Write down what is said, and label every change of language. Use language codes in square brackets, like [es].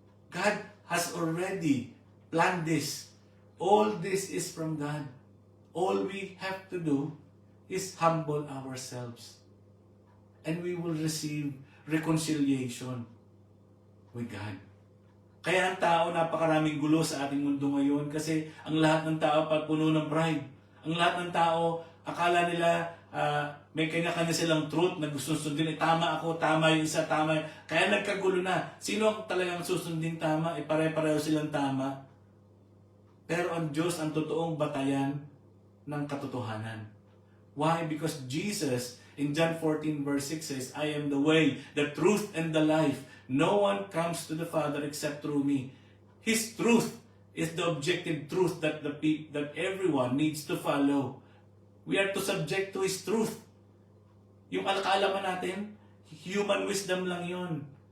[en] God has already planned this. All this is from God. All we have to do is humble ourselves. And we will receive reconciliation with God. [tl] Kaya ang tao, napakaraming gulo sa ating mundo ngayon kasi ang lahat ng tao puno ng pride. Ang lahat ng tao, akala nila may kanya-kanya silang truth na gusto sundin. Tama ako, tama yung isa, tama. Kaya nagkagulo na. Sino ang talagang susundin tama? Pare-pareho silang tama. Pero ang Diyos ang totoong batayan ng katotohanan. [en] Why? Because Jesus, in John 14 verse 6 says, I am the way, the truth, and the life. No one comes to the Father except through me. His truth is the objective truth that everyone needs to follow. We are to subject to His truth. [tl] Yung kaalaman natin, [en] human wisdom [tl] lang yun.